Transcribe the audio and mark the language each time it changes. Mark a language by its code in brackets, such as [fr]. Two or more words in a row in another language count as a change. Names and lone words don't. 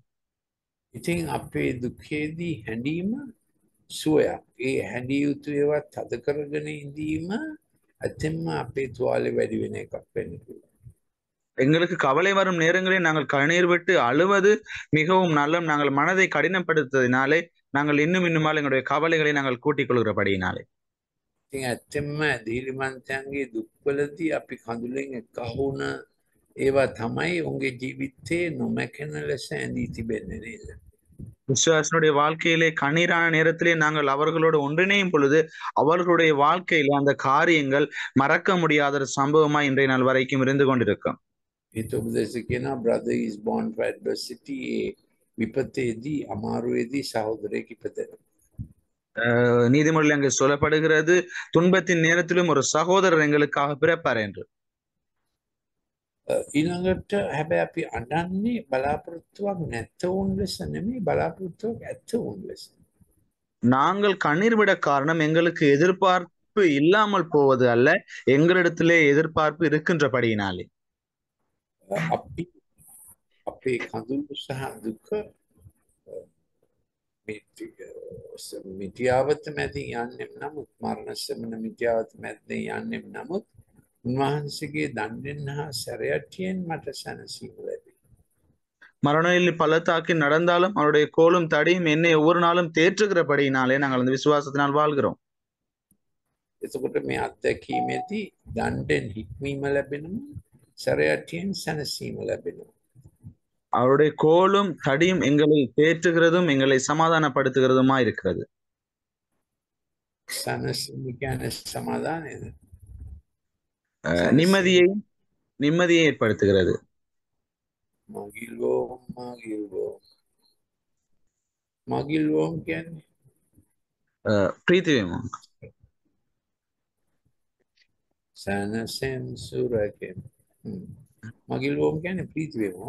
[si] ඉතින් අපේ දුකේදී හැඬීම සුවයක්. ඒ හැඬිය යුතු ඒවා තද කරගෙන ඉඳීම ඇත්තෙන්ම අපේ තුවාලේ වැඩි වෙන එකක් වෙන්න පුළුවන්. [ta] எங்களுக்கு கவலை வரும் நேரங்களில் நாங்கள் கண்ணீர் விட்டு அழுவது மிகவும் நல்ல. நாங்கள் மனதை கடினப்படுத்துவதனாலே நாங்கள் இன்னுமால் எங்களுடைய கவலைகளை நாங்கள் கூட்டிக் கொள்கிறபடியினாலே. [si] ඉතින් ඇත්තෙන්ම දීලිමන්තයන්ගේ දුක්වලදී අපි කඳුලෙන් එක්කහුණ ඒවා තමයි උන්ගේ ජීවිතේ නොමැකෙන ලෙස ඇඳී තිබෙන්නේ නේද? [ta] விசுவாசனுடைய வாழ்க்கையிலே கண்ணீரான நேரத்திலே நாங்கள் அவர்களோடு ஒன்றிணையும் பொழுது அவர்களுடைய வாழ்க்கையில அந்த காரியங்கள் மறக்க முடியாத ஒரு சம்பவமா இன்றைய நாள் வரைக்கும் இருந்து கொண்டிருக்கும். [en] brother is born for adversity. [si] විපතේදී අමාරුවේදී සහෝදරයෙක් ඉපදෙනවා. [ta] நீதிமொழியில் அங்கு சொல்லப்படுகிறது, துன்பத்தின் நேரத்திலும் ஒரு சகோதரர் எங்களுக்காக பிறப்பார் என்று. [si] ඊළඟට හැබැයි අපි අඬන්නේ බලාපොරොත්තුවක් නැතවුන් ලෙස නෙමෙයි බලාපොරොත්තුවක් ඇතවුන් ලෙස. [ta] நாங்கள் கண்ணீர் விட காரணம் எங்களுக்கு எதிர்பார்ப்பு இல்லாமல் போவது அல்ல, எங்களிடத்திலே எதிர்பார்ப்பு இருக்கின்றபடியினாலே. [si] අපි අපේ කඳුළු සහ දුක මිටියාවත මැදින් යන්නෙම් නමුත් මරණ සෙමන මිටියාවත මැදින් යන්නෙම් නමුත් උන්වහන්සේගේ දණ්ඩෙන් හා සැරයටියෙන් මට සැනසීම ලැබේ. [ta] மரணத்தில் பள்ளத்தாக்கி நடந்தாலும் அவருடைய கோலும் தடியும் என்னை ஒவ்வொரு நாளும் தேற்றுகிறபடியினாலே நாங்கள் அந்த விசுவாசத்தினால் வாழ்கிறோம். [si] එතකොට මේ අත්දැකීමේදී දණ්ඩෙන් හික්මීම ලැබෙනවා, සැරයටියෙන් සැනසීම ලැබෙනවා. [ta] அவருடைய கோலும் தடியும் எங்களை தேற்றுகிறதும் எங்களை சமாதானப்படுத்துகிறதுமா இருக்கிறது. [si] සැනසීම කියන්නේ සමාදානයද? [ta] நிம்மதியை ஏற்படுத்துகிறது. [si] මගිල්වෝම් කියන්නේ ප්‍රීති වේමා. සැනසෙන් සුරකෙන්. මගිල්වෝම් කියන්නේ ප්‍රීති වේමා.